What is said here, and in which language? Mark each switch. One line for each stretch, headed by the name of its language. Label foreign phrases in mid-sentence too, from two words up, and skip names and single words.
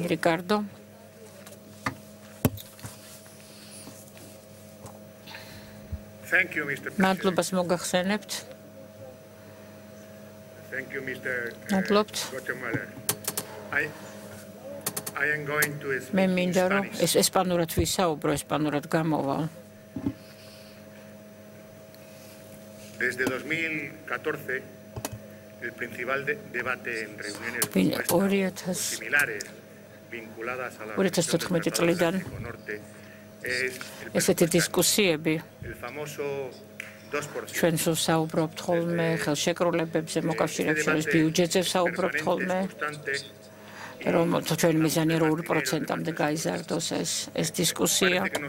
Georgian: რიკარდო. მადლობას მოგახსენებთ. მადლობთ. მე მინდა რომ ეს ესპანურად ვისაუბრო, ესპანურად გამოვალ.
Spanish: Desde 2014 el principal debate en reuniones similares vinculadas a la
Georgian: ესეთი დისკუსიები ჩვენ საუბრობთ ხოლმე ხელშეკრულებებზე მოკავშირეებს შორის ბიუჯეტზე საუბრობთ ხოლმე რომ ჩვენი მიზანია 2%-მდე გაიზარდოს ეს დისკუსია.